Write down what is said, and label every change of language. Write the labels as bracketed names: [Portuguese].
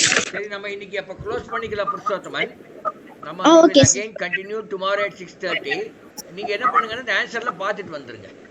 [Tamil] சரி, நம்ம இன்னைக்கு அப்ப க்ளோஸ் பண்ணிக்கலாம் புருஷோத்தமன். நம்ம [English] okay, again continue tomorrow at 6:30. [Tamil] நீங்க என்ன பண்ணுங்கன்னா இந்த ஆன்சர்லாம் பார்த்துட்டு வந்துருங்க.